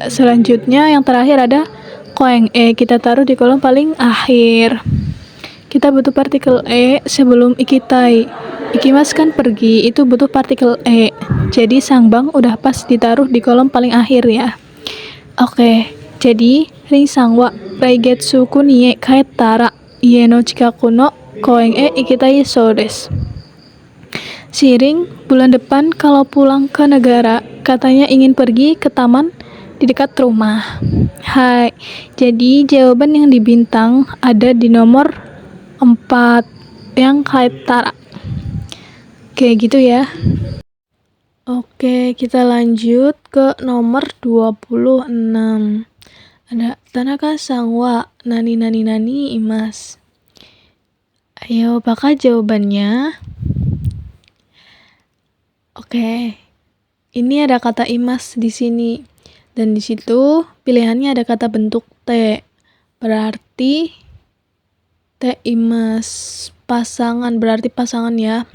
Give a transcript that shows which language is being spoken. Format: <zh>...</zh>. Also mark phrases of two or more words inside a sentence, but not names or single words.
<id>Selanjutnya yang terakhir ada Koeng kita taruh di kolom paling akhir. Kita butuh partikel sebelum ikitai. Ikimas kan pergi, itu butuh partikel Jadi sangbang udah pas ditaruh di kolom paling akhir ya. Oke, jadi</id> <ja>リンさんは来月国へ帰ったら家の近くの公園へ行きたいそうです.</ja> <id>Siring bulan depan kalau pulang ke negara, katanya ingin pergi ke taman di dekat rumah. Hai, jadi jawaban yang dibintang ada di nomor 4 yang kaetara. Kayak gitu ya. Oke, kita lanjut ke nomor 26.</id> <ja>Ada 田中さんは なに なに なに います.</ja> <id>Ayo, apakah jawabannya? Oke. Ini ada kata imas di sini. Dan di situ pilihannya ada kata bentuk T. Berarti T imas pasangan, berarti pasangan ya.</id>